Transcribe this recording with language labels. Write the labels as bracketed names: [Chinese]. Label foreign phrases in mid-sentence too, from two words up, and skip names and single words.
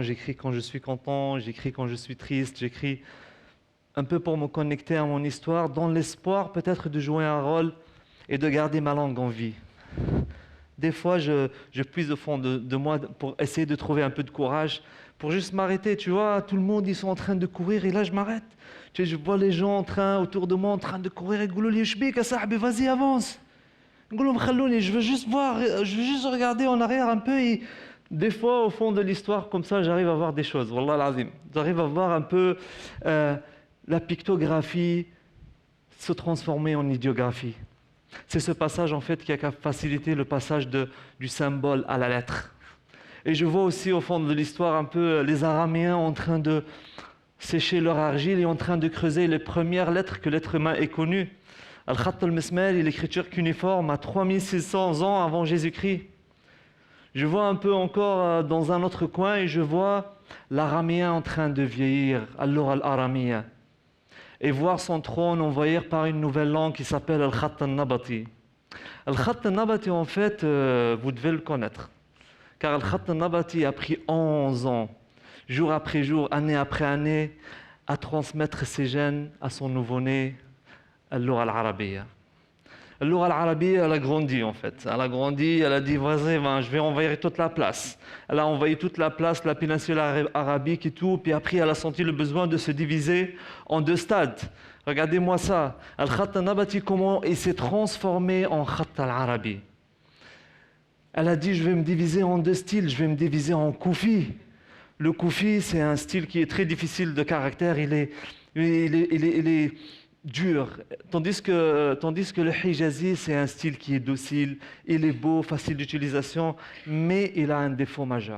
[French] J'écris quand je suis content, j'écris quand je suis triste, j'écris un peu pour me connecter à mon histoire, dans l'espoir peut-être de jouer un rôle et de garder ma langue en vie. Des fois, je puise au fond de moi pour essayer de trouver un peu de courage, pour juste m'arrêter. Tu vois, tout le monde, ils sont en train de courir et là, je m'arrête. Tu sais, je vois les gens autour de moi en train de courir et [Arabic] يقولوا لي ايش بيك يا صاحبي, [French] vas-y, avance. [Arabic] نقول لهم خلوني, [French] je veux juste voir, je veux juste regarder en arrière un peu. Et des fois, au fond de l'histoire, comme ça, j'arrive à voir des choses. [Arabic] والله العظيم. [French] J'arrive à voir un peu la pictographie se transformer en idiographie. C'est ce passage en fait qui a facilité le passage du symbole à la lettre. Et je vois aussi au fond de l'histoire un peu les Araméens en train de sécher leur argile et en train de creuser les premières lettres que l'être humain ait connues. [Arabic] الخط المسماري, [French] l'écriture cuneiforme, à 3600 ans avant Jésus-Christ. Je vois un peu encore dans un autre coin et je vois l'araméen en train de vieillir, [Arabic] اللغة الآرامية, [French] et voir son trône envahir par une nouvelle langue qui s'appelle [Arabic] الخط النبطي. الخط النبطي, [French] en fait, vous devez le connaître. Car [Arabic] الخط النبطي [French] a pris 11 ans, jour après jour, année après année, à transmettre ses gènes à son nouveau-né, [Arabic] اللغة العربية. اللغة العربية, [French] elle a grandi en fait. Elle a grandi, elle a dit, vas-y, je vais envahir toute la place. Elle a envahi toute la place, la péninsule arabique et tout, puis après elle a senti le besoin de se diviser en deux stades. Regardez-moi ça. [Arabic] الخط النبطي, [French] comment il s'est transformé en [Arabic] خط العربي. [French] Elle a dit, je vais me diviser en deux styles, je vais me diviser en Koufi. Le Koufi, c'est un style qui est très difficile de caractère, il est dur. Tandis que le Hijazi, c'est un style qui est docile, il est beau, facile d'utilisation, mais il a un défaut majeur.